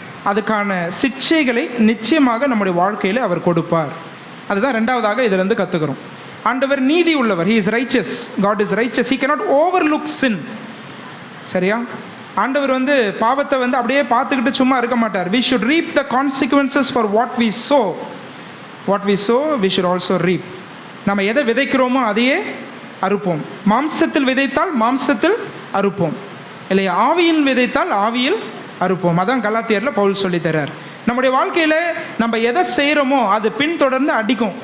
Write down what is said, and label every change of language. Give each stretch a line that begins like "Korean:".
Tamil: அதுக்கான சிக்ஷைகளை நிச்சயமாக நம்முடைய வாழ்க்கையில் அவர் கொடுப்பார். அதுதான் ரெண்டாவதாக இதிலிருந்து கற்றுக்கிறோம். ஆண்டவர் நீதி உள்ளவர்.
English: He is righteous. God is righteous. He cannot overlook sin. சரியா?
Tamil: ஆண்டவர் பாவத்தை அப்படியே பார்த்துக்கிட்டு சும்மா இருக்க மாட்டார்.
English: We should reap the consequences for what we sow. What we sow, we should also reap.
Tamil: நம்ம எதை விதைக்கிறோமோ அதையே அறுப்போம். மாம்சத்தில் விதைத்தால் மாம்சத்தில் அறுப்போம், இல்லையா? ஆவியில் விதைத்தால் ஆவியில் அறுப்போம். அதான் கலாத்தியரில் பவுல் சொல்லி தர்றார். நம்முடைய வாழ்க்கையில் நம்ம எதை செய்கிறோமோ அது பின்தொடர்ந்து அடிக்கும்.